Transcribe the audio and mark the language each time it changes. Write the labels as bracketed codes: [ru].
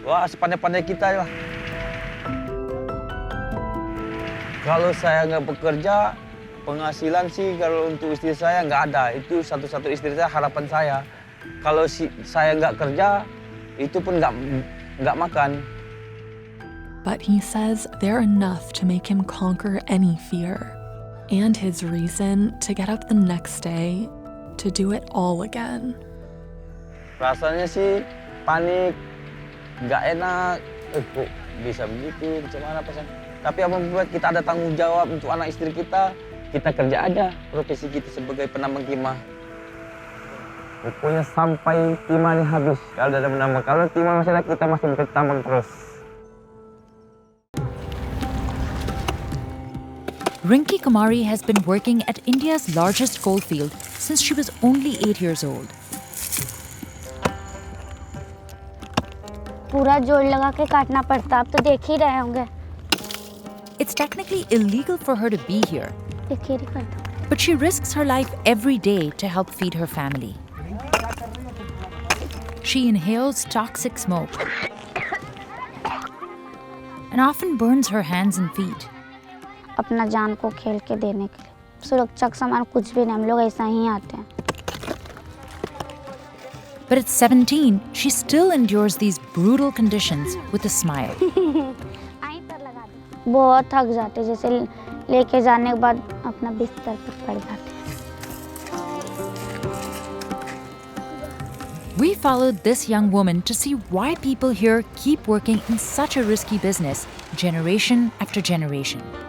[id] Wah, sepandai-pandai kita lah. Kalau saya nggak bekerja, penghasilan sih kalau untuk istri saya nggak ada. Itu satu-satu istri saya, harapan saya. Kalau saya nggak kerja, itu pun nggak makan. [en] But he says they're enough to make him conquer any fear. And his reason to get up the next day to do it all again. [id] Rasanya sih panik, nggak enak. Kok bisa begitu, macam mana pesan? Tapi apa membuat kita ada tanggung jawab untuk anak istri kita kerja aja profesi kita sebagai penambang timah. Pokoknya sampai timahnya habis. Kalau ada penambang, kalau timah masih ada, kita masih bertambang terus. [en] Rinki Kumari has been working at India's largest coalfield since she was only 8 years old. [hi] पूरा जोड़ लगा के काटना पड़ता, आप तो देख ही रहे होंगे. [en] It's technically illegal for her to be here, but she risks her life every day to help feed her family. She inhales toxic smoke and often burns her hands and feet. [hi] अपना जान को खेल के देने के लिए सुरक्षा का सामान कुछ भी नहीं, हम लोग ऐसा ही आते हैं. [en] But at 17, she still endures these brutal conditions with a smile. [hi] बहुत थक जाते, जैसे लेके जाने के बाद अपना बिस्तर पर पड़ जाते. [en] We followed this young woman to see why people here keep working in such a risky business, generation after generation.